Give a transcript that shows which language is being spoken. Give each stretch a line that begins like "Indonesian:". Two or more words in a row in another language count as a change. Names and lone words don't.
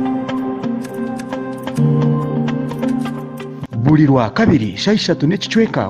Nyankole: Buli rwa kabiri shahi eshatu n'ekicweka